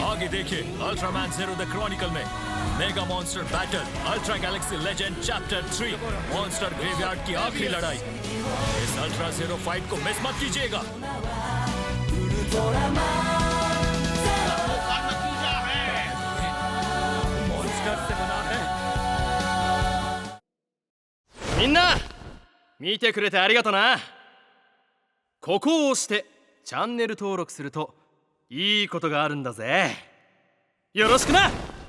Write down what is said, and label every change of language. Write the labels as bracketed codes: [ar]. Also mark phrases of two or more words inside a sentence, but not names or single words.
[hi] आगे देखिए अल्ट्रामैन ज़ीरो द क्रॉनिकल में मेगा मॉन्स्टर बैटल अल्ट्रा गैलेक्सी लेजेंड चैप्टर 3 मॉन्स्टर ग्रेवयार्ड की आखिरी लड़ाई। इस अल्ट्रा ज़ीरो फाइट को मिस मत कीजिएगा। मॉन्स्टर से बना है। [ja] みんな見てくれてありがとな。ここを押してチャンネル登録するといいことがあるんだぜ。よろしくな。